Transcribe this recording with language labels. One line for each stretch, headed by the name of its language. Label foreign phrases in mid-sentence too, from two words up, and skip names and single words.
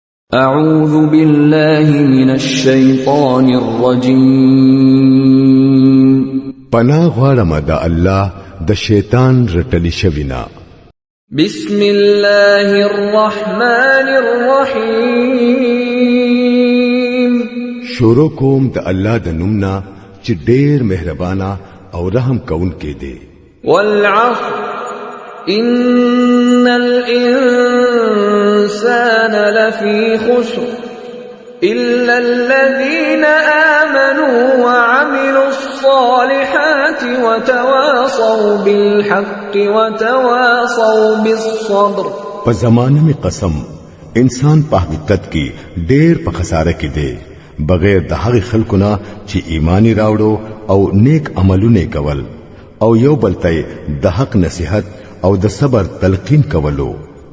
Arabic: أعوذ بالله من الشيطان الرجيم
Pashto: پناه غواړم د الله د شیطان رټلی شوینا
Arabic: بسم الله الرحمن الرحيم
Pashto: شروع کوم د الله د نومنا چې ډېر مهربانا او رحم کون کې دی
Arabic: والعصر إن الإنسان لفي خسر إلا الذين آمنوا وعملوا الصالحات وتواصوا بالحق وتواصوا بالصبر
Pashto: په زمانه می قسم انسان په حقیقت کې ډېر په خساره کې دی بغیر د هغه خلکو نه چې ایمانی راوړو او نیک عملونه کول او یو بلته د حق نصیحت او د صبر تلقین کولو